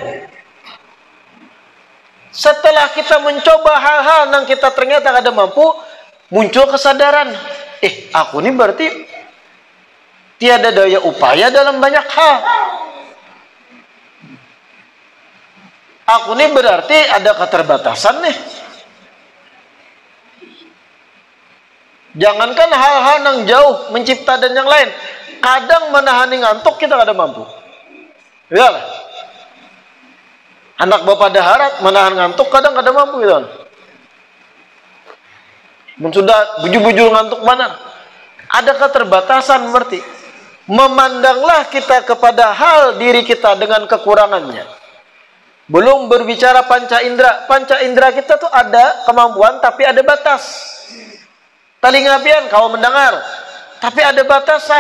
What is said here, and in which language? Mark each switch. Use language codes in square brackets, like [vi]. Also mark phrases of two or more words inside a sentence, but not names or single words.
[id] Setelah kita mencoba hal-hal yang kita ternyata kada mampu, muncul kesadaran, aku ini berarti tiada daya upaya dalam banyak hal. Aku ini berarti ada keterbatasan nih. Jangankan hal-hal yang jauh, mencipta dan yang lain, kadang menahani ngantuk kita kada mampu. Ya lah. Anak bapak daharat menahan ngantuk kadang kada mampu gitu. [bjn] Sudah bujur-bujur ngantuk mana? [id] Ada keterbatasan berarti. Memandanglah kita kepada hal diri kita dengan kekurangannya. Belum berbicara panca indera. Panca indera kita tuh ada kemampuan tapi ada batas. Telinga pian kau mendengar, tapi ada batasan.